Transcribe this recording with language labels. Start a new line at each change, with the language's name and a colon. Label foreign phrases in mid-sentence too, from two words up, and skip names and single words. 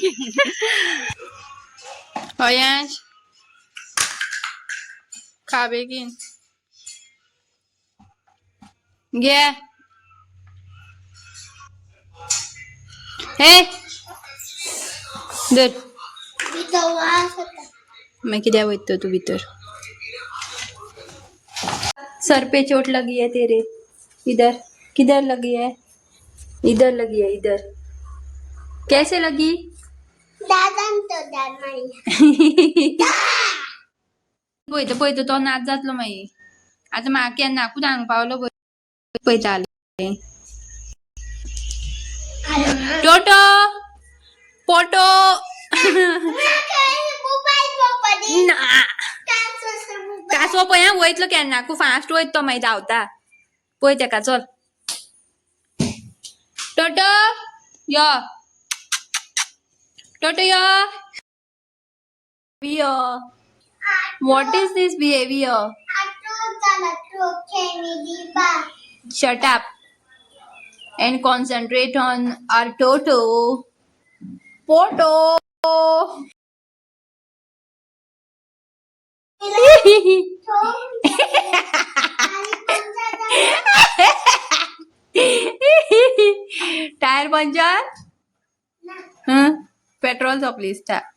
Konkani: अयांश खा बेगीन घे. हे धर. मैं कित्याक वयता तू भितर?
Hindi: सर पे चोट लगी है तेरे. इधर किधर लगी है? इधर लगी है, इधर. कैसे लगी?
Konkani: पळयता पळयता तो नाच जातलो मागीर. आतां म्हाका केन्नाकूच हांगा पावलो पळयताले. टोटो फोटो कासो पळय वयतलो केन्नाकू फास्ट वयता तो मागीर धांवता. पळय तेका, चल टोटो यो. टोटो यो.
English: What is this behavior? Shut up and concentrate on our Toto. Photo. tyre puncture.
Konkani: पेट्रोल सोंपली दिसता.